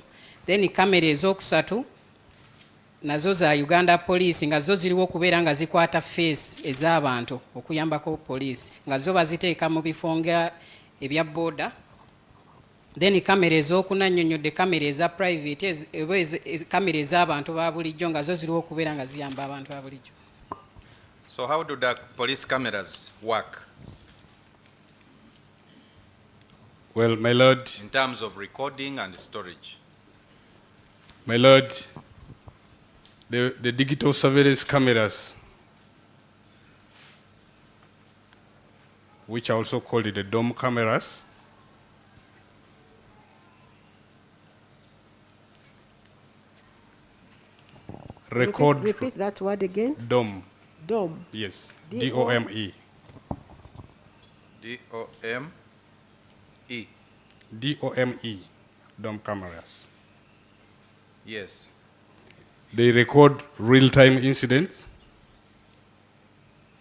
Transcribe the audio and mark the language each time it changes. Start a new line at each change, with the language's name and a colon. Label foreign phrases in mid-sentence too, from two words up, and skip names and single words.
Ganda: Then kamera ez'okusatu nazo za Uganda Police nga zo ziriwo okubeera nga zikwata face ez'abantu okuyambako poliisi nga zo baziteeka mu bifo nga ebya booda. Then kamera ez'okunannyonnyodde kamera eza private kamera ez'abantu ba bulijjo nga zo ziriwo okubeera nga ziyamba abantu ba bulijjo.
English: So how do the police cameras work? Well, my lord, In terms of recording and storage? my lord, the digital surveillance cameras, which are also called the dome cameras, record Repeat that word again. dome, Dome. yes, D-O- D-O-M-E, D-O-M-E. D-O-M-E, dome cameras. Yes. They record real-time incidents.